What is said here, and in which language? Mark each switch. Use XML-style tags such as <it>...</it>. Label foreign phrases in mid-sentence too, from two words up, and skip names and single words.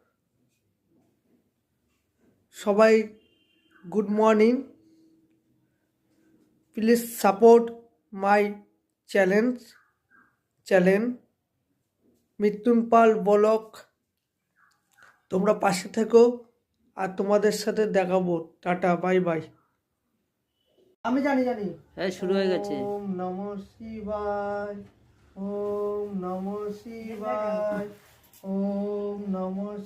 <bn>সবাই</bn> <en>good morning, please support my channel</en> <bn>মিথুন পাল ব্লগ। তোমরা পাশে থেকো আর তোমাদের সাথে দেখাবো। টাটা,</bn> <en>bye bye.</en> <bn>আমি জানি হ্যাঁ, শুরু হয়ে গেছে।</bn> <sa>ওম নমঃ শিবায়, ওম নমঃ শিবায়, ওম নমঃ</sa>